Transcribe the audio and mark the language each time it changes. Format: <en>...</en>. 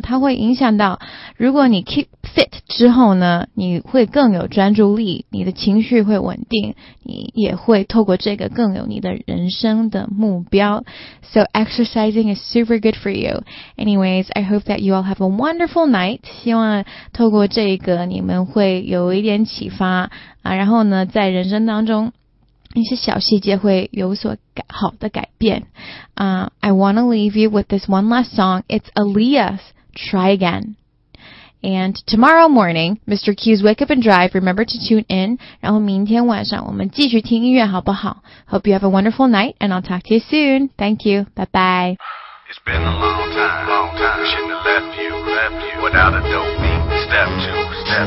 <zh>它会影响到，如果你 keep fit 之后呢，你会更有专注力，你的情绪会稳定，你也会透过这个更有你的人生的目标。</zh> <en>So exercising is super good for you. Anyways, I hope that you all have a wonderful night.</en> <zh>希望透过这个你们会有一点启发、啊、然后呢在人生当中一些小细节会有所好的改变、</zh> <en>I want to leave you with this one last song. It's Aaliyah's Try AgainAnd tomorrow morning, Mr. Q's Wake Up and Drive, remember to tune in.</en> <zh>然后明天晚上我们继续听音乐好不好?</zh> <en>Hope you have a wonderful night, and I'll talk to you soon. Thank you. Bye-bye. It's been a long time, shouldn't have left you, without a dope beat.</en>